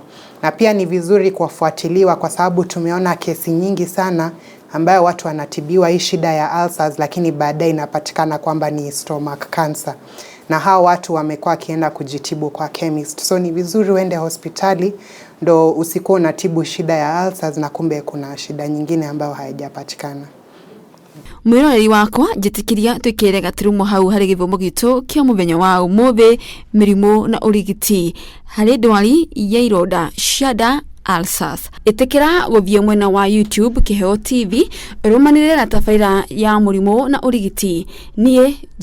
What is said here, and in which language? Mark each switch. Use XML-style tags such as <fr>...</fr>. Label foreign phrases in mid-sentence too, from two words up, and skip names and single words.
<sw>Na pia ni vizuri kufuatiliwa kwa sababu tumeona kesi nyingi sana ambayo watu wanatibiwa hii shida ya ulcers lakini baadaye inapatikana kwamba ni</sw> <en>stomach cancer.</en> <sw>Na hao watu wamekuwa kienda kujitibu kwa chemist. So ni vizuri uende hospitali ndo usikuwa unatibu shida ya ulcers na kumbe kuna shida nyingine ambayo haijapatikana.</sw> <ki>Mwiroreri wakwa njitikiria twikire gaturumo hau hari githomo gitu kia muthenya wa umuthi mirimu na urigiti hari ndwari ya ironda cia ulcers. Itikira guthie mwena wa YouTube Kiheo TV rumanire na tafaira ya murimu na urigiti.</ki>